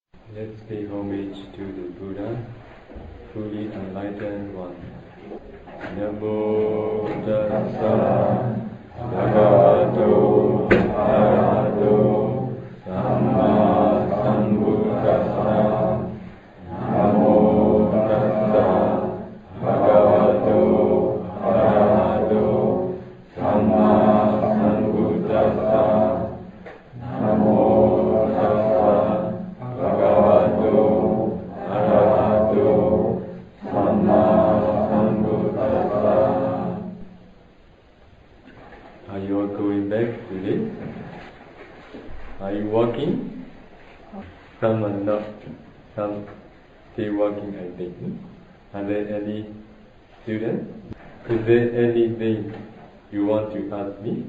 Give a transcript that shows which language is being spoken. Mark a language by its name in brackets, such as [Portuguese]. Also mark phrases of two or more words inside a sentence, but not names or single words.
[English] Let's pay homage to the Buddha, fully enlightened one. [Pali] Namo tassa bhagavato arahato samma sambuddhassa. Namo tassa bhagavato arahato samma sambuddhassa. Namo tassa bhagavato arahato samma sambuddhassa. [English] Are you all going back today? Are you walking? Some are not, some still walking, I think. Are there any students? Is there anything you want to ask me?